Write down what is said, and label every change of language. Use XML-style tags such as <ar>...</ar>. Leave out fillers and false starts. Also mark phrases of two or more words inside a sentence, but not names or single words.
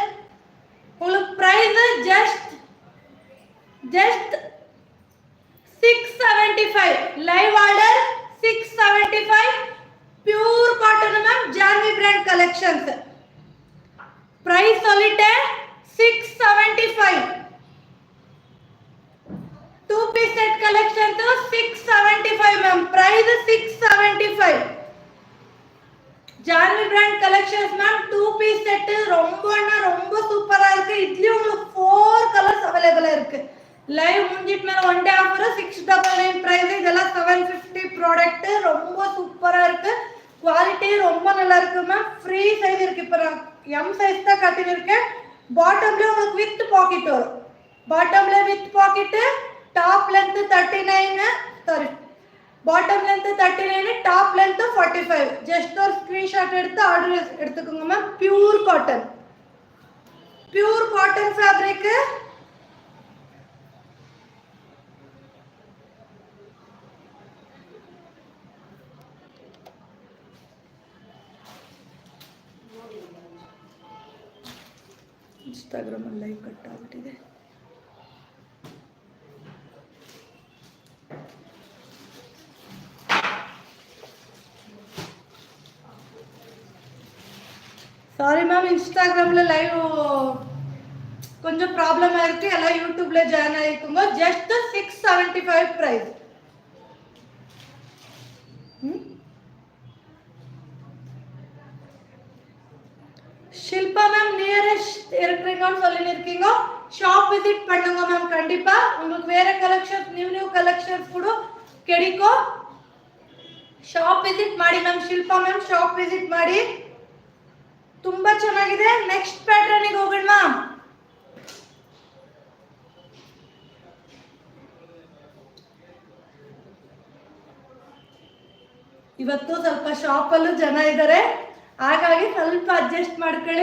<ta>உங்களுக்கு</ta> <en>price just 675. live order 675. pure cotton ma'am.</en> <ta>ஜான்வி பிராண்ட் கலெக்ஷன்ஸ் பிரைஸ் சொல்லிட்டேன் 675.</ta> <en>2 piece set collection to 675 ma'am. Price 675.</en> <ta>ஜான்வி பிராண்ட் கலெக்ஷன்ஸ் மேம்.</ta> <en>2 piece set</en> <ta>ரொம்ப சூப்பரா இருக்கு. இதுலயும் உங்களுக்கு 4</ta> <en>colours available</en> <ta>இருக்கு. லைவ் முடிஞ்சிட்டு மேல</ta> <en>one day offer 699 price.</en> <ta>இதெல்லாம் 750 ப்ராடக்ட். ரொம்ப சூப்பரா இருக்கு. குவாலிட்டி ரொம்ப நல்லா இருக்கு மேம்.</ta> <en>free size</en> <ta>இருக்கு. இப்போ நான் M சைஸ் தான் கட்டியிருக்கேன். பாட்டம்ல உங்களுக்கு</ta> <en>with pocket</en> <ta>வரும்.</ta> <en>bottomla with pocket. top length 39, sorry bottom length 39, top length 45.</en> <ta>ஜஸ்ட் ஒரு ஸ்கிரீன்ஷாட் எடுத்து ஆர்டர் எடுத்துக்கோங்க மேம்.</ta> <en>pure cotton fabric.</en> <kn>ಇನ್ಸ್ಟಾಗ್ರಾಮ್ ಅಲ್ಲಿ</kn> <en>live cut</en> <kn>ಆಗ್ಬಿಟ್ಟಿದೆ.</kn> <ta>சாரி மேம், இன்ஸ்டாகிராம்ல லைவ் கொஞ்சம் ப்ராப்ளம் ஆயிருக்கு. எல்லாம் யூடியூப்ல ஜாயின் ஆகிக்குங்க.</ta> <en>just 675 price.</en> <ta>ஷில்பா மேம் நியரஸ்ட் இருக்கிறீங்கன்னு சொல்லியிருக்கீங்க.</ta> <en>shop visit</en> <ta>பண்ணுங்க மேம். கண்டிப்பா உங்களுக்கு வேற கலெக்ஷன்ஸ்</ta> <en>new collections</en> <ta>ಕೂಡ கிடைக்கும்.</ta> <en>shop visit</en> <kn>ಮಾಡಿ ಮ್ಯಾಮ್. ಶಿಲ್ಪಾ ಮ್ಯಾಮ್</kn> <en>shop visit</en> <kn>ಮಾಡಿ. ತುಂಬಾ ಚೆನ್ನಾಗಿದೆ.</kn> <en>next pattern</en> <kn>ಗೆ ಹೋಗೋಣ ಮ್ಯಾಮ್. ಇವತ್ತು ಸ್ವಲ್ಪ ಶಾಪ್ ಅಲ್ಲೂ ಜನ ಇದ್ದಾರೆ, ಹಾಗಾಗಿ ಸ್ವಲ್ಪ ಅಡ್ಜಸ್ಟ್ ಮಾಡ್ಕೊಳ್ಳಿ.</kn>